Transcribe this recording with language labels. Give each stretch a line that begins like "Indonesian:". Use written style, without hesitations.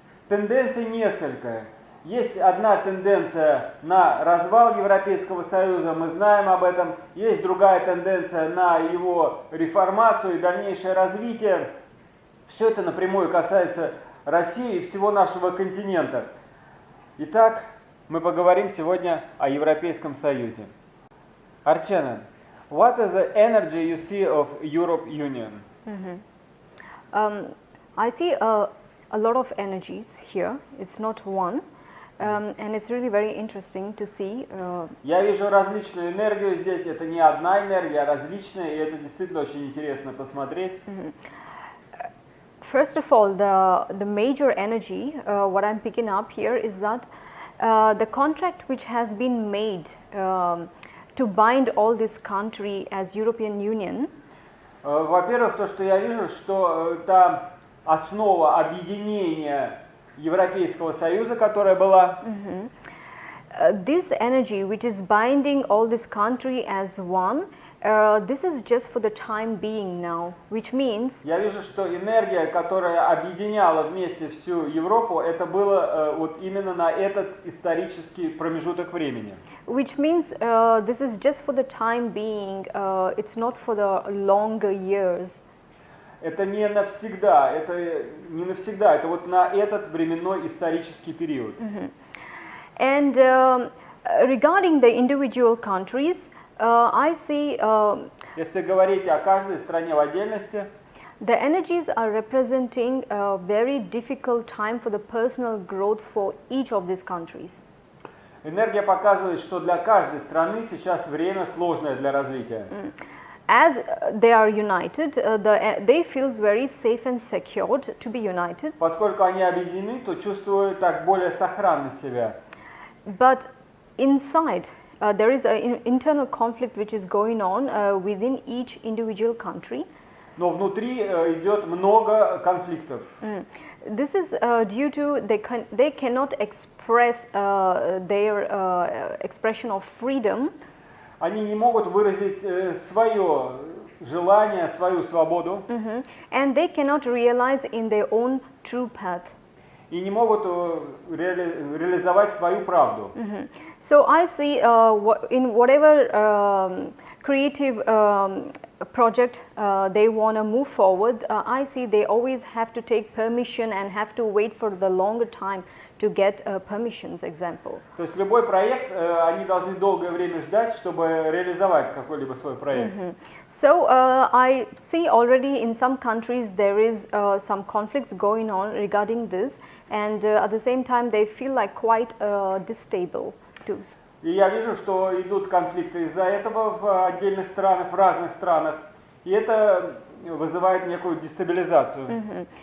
Russian: Тенденций несколько. Есть одна тенденция на развал Европейского Союза, мы знаем об этом. Есть другая тенденция на его реформацию и дальнейшее развитие. Все это напрямую касается России и всего нашего континента. Итак, мы поговорим сегодня о Европейском Союзе.
English: Арчена, what is the energy you see of Europe Union? I see a lot of energies here. It's not one. And it's really very interesting to see.
Russian: Я вижу различную энергию здесь. Это не одна энергия, а различная, и это действительно очень интересно посмотреть.
English: First of all, the major energy, what I'm picking up here is that the contract which has been made to bind all this country as European Union.
Russian: Во-первых, то, что я вижу, что та основа объединения Европейского Союза, которая была.
English: This energy which is binding all this country as one, this is just for the time being now, which means.
Russian: Я вижу, что энергия, которая объединяла вместе всю Европу, это было вот именно на этот исторический промежуток времени.
English: Which means this is just for the time being. It's not for the longer years.
Russian: Это не навсегда, это вот на этот временной исторический период.
English: And regarding the individual countries, I see.
Russian: Если говорить о каждой стране в отдельности,
English: the energies are representing a very difficult time for the personal growth for each of these countries.
Russian: Энергия показывает, что для каждой страны сейчас время сложное для развития.
English: As they are united, they feel very safe and secured to be united.
Russian: Поскольку они объединены, то чувствуют так более сохранно себя.
English: But inside, there is an internal conflict which is going on within each individual country.
Russian: Но внутри идет много конфликтов.
English: This is due to they cannot express their expression of freedom.
Russian: Они не могут выразить свое желание, свою свободу.
English: And they cannot realize in their own true path.
Russian: И не могут реализовать свою правду.
English: So I see in whatever creative project they want to move forward, I see they always have to take permission and have to wait for the longer time to get permissions, example.
Russian: То есть любой проект, они должны долгое время ждать, чтобы реализовать какой-либо свой проект.
English: So I see already in some countries there is some conflicts going on regarding this, and at the same time they feel like quite distable too.
Russian: И я вижу, что идут конфликты из-за этого в отдельных странах, в разных странах, и это вызывает некую дестабилизацию.